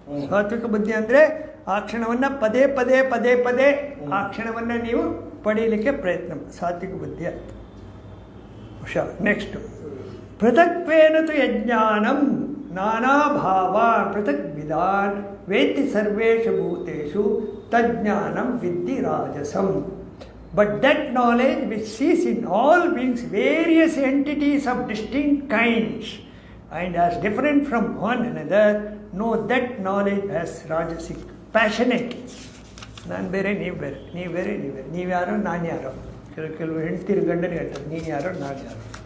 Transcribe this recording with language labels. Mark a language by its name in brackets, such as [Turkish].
[Kannada] ಸಾತ್ವಿಕ ಬುದ್ಧಿ ಅಂದರೆ ಆ ಕ್ಷಣವನ್ನು ಪದೇ ಪದೇ ಪದೇ ಪದೇ ಆ ಕ್ಷಣವನ್ನು ನೀವು ಪಡೀಲಿಕ್ಕೆ ಪ್ರಯತ್ನ. ಸಾತ್ವಿಕ ಬುದ್ಧಿ ಆಯಿತು. ಹುಷಾರ್. [Sanskrit] ನೆಕ್ಸ್ಟು, ಪೃಥಕ್ವೇನ ತು ಯಜ್ಞಾನಂ ನಾನಾ ಭಾವಾನ್ ಪೃಥಕ್ Vidhan ವೇತ್ತಿ ಸರ್ವೇಷು ಭೂತೇಷು ತಜ್ಞಾನಂ ವಿದ್ಧಿ ರಾಜಸಂ. [English] But that knowledge which sees in all beings various entities of distinct kinds and as different from one another, know that knowledge as rajasic, passionate. [Kannada] ನಾನು ಬೇರೆ, ನೀವು ಬೇರೆ, ನೀವು ಬೇರೆ, ನೀವು ಬೇರೆ, ನೀವು ಯಾರೋ ನಾನು ಯಾರೋ. ಕೆಲವು ಹೆಂಡ್ತಿರು ಗಂಡನಿಗೆ ಹೇಳ್ತಾರೆ ನೀನು ಯಾರೋ ನಾನು ಯಾರೋ.